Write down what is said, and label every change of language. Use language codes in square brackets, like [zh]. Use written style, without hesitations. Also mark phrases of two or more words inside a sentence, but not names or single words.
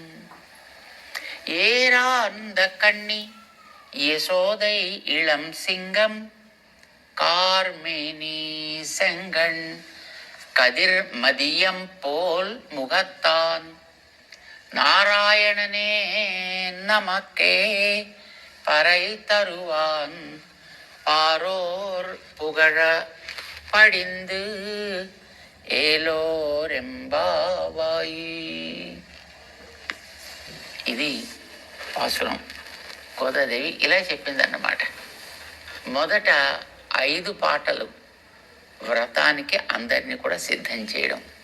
[ta] ஏரார்ந்த கண்ணி யசோதை இளம் சிங்கம் கார்மேனி செங்கண் கதிர் மதியம் போல் முகத்தான் நாராயணனே நமக்கே பறை தருவான் பாரோர் புகழ படிந்து ఏలోరెంబావాయి. [te] ఇది పాసురం. గోదాదేవి ఇలా చెప్పిందన్నమాట. మొదట 5 పాటలు వ్రతానికి అందరినీ కూడా సిద్ధం చేయడం.